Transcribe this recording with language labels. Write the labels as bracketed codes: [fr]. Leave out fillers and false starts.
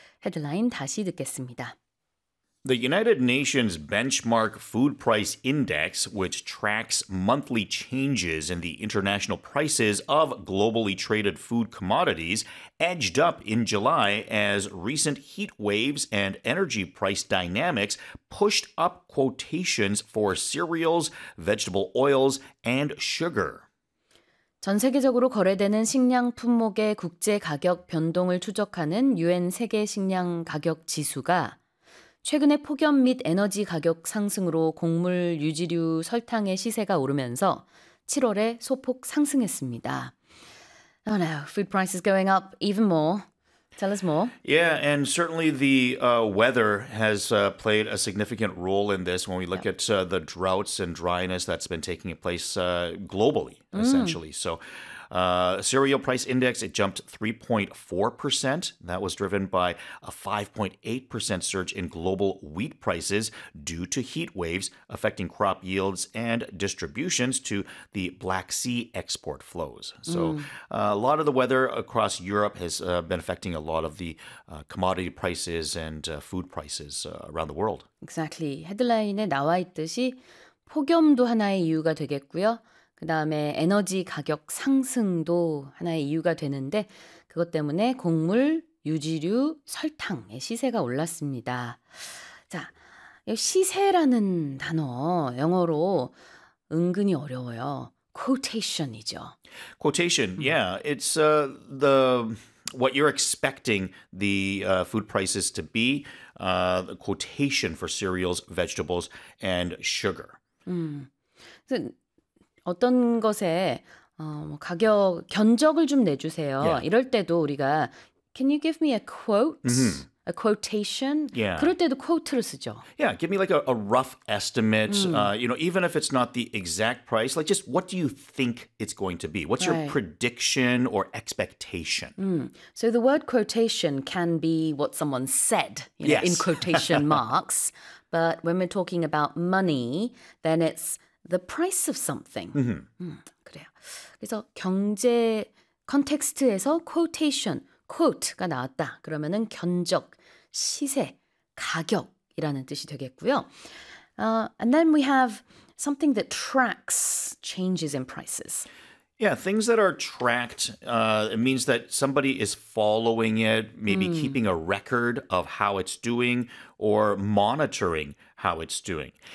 [ko] 헤드라인 다시 듣겠습니다. [en] The United Nations Benchmark Food Price Index, which tracks monthly changes in the international prices of globally traded food commodities, edged up in July as recent heat waves and energy price dynamics pushed up quotations for cereals, vegetable oils, and sugar. [ko] 전 세계적으로 거래되는 식량 품목의 국제 가격 변동을 추적하는 UN 세계 식량 가격 지수가 최근에 폭염 및 에너지 가격 상승으로 곡물, 유지류, 설탕의 시세가 오르면서 7월에 소폭 상승했습니다. [en] Oh no, food prices going up even more. Tell us more. Yeah, and certainly the weather has played a significant role in this when we look at the droughts and dryness that's been taking place globally, essentially. So cereal price index, it jumped 3.4%. That was driven by a 5.8% surge in global wheat prices due to heat waves affecting crop yields and distributions to the Black Sea export flows. So a lot of the weather across Europe has been affecting a lot of the commodity prices and food prices around the world. Exactly. [ko] 헤드라인에 나와 있듯이 폭염도 하나의 이유가 되겠고요. 그다음에 에너지 가격 상승도 하나의 이유가 되는데 그것 때문에 곡물, 유지류, 설탕의 시세가 올랐습니다. 자, 시세라는 단어 영어로 은근히 어려워요. Quotation이죠. [en] Quotation, yeah. It's the what you're expecting the food prices to be, the quotation for cereals, vegetables, and sugar. [ko] 어떤 것에 가격 견적을 좀 내주세요. [en] Yeah. [ko] 이럴 때도 우리가 [en] Can you give me a quote? A quotation? Yeah. [ko] 그럴 때도 quote를 쓰죠. [en] Yeah, give me like a rough estimate. You know, even if it's not the exact price, like just what do you think it's going to be? What's your prediction or expectation? So the word quotation can be what someone said, you know, in quotation marks. But when we're talking about money, then it's the price of something. [ko] 그래요. 그래서 경제 컨텍스트에서 quotation, quote가 나왔다. 그러면은 견적, 시세, 가격이라는 뜻이 되겠고요. [en] And then we have something that tracks changes in prices. Yeah, things that are tracked, it means that somebody is following it, maybe keeping a record of how it's doing or monitoring how it's doing.